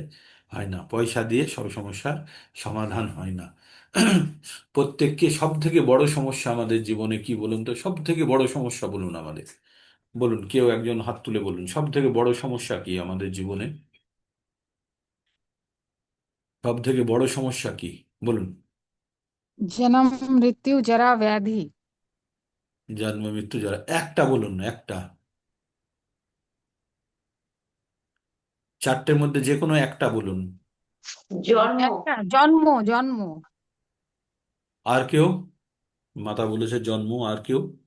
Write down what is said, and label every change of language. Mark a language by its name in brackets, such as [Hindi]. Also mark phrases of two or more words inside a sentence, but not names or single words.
[Bangla] হয় না, পয়সা দিয়ে সব সমস্যার সমাধান হয় না। প্রত্যেককে সব থেকে বড় সমস্যা আমাদের জীবনে কি বলুন তো? সব থেকে বড় সমস্যা বলুন আমাদের। বলুন, কেউ একজন হাত তুলে বলুন, সব থেকে বড় সমস্যা কি আমাদের জীবনে? সব থেকে বড় সমস্যা কি বলুন? [Sanskrit] जन्म मृत्यु जरा व्याधि। [Bangla] জন্ম মৃত্যু যারা, একটা বলুন না, একটা। চারটের মধ্যে যে কোনো একটা বলুন। জন্ম একটা জন্ম জন্ম। আর কেউ? মাতা বলেছে জন্ম। আর কেউ?